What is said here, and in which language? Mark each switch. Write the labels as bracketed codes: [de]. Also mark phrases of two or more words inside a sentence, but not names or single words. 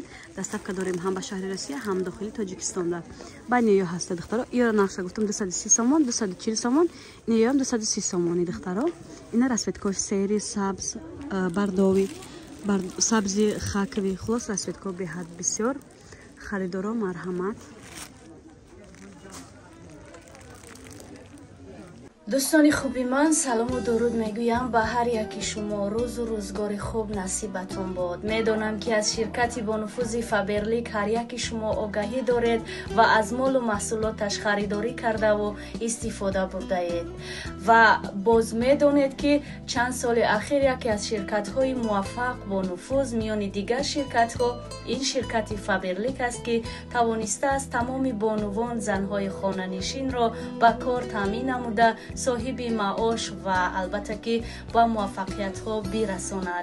[tg] Доставка дорем ҳам ба шаҳри Россия, ҳам дохили Тоҷикистонда. Байни ё ҳастай духтаро. Иёро нақша гуфтам 230 сомон, 240 сомон, ин ё 230 сомони духтаро. Ина расветкои сери, сабз, бардови, сабзи хакви, хулос расветко беҳад бисёр. [fa] خریدارا مرحمت. دوستان خوبی من سلام و درود میگویم به هر یکی شما. روز و روزگار خوب نصیبتون باد. میدونم که از شرکتی با نفوذ فابرلیک هر یکی شما آگاهی دارید و از مال و محصولاتش خریداری کرده و استفاده برده اید و باز میدونید که چند سال اخیر یکی از شرکت های موفق با نفوذ میان دیگر شرکت ها این شرکت فابرلیک است که توانسته است تمام بانوان زنهای خانه نشین را به کار تامین نموده صاحب معاش و البته که با موفقیت ها برساند.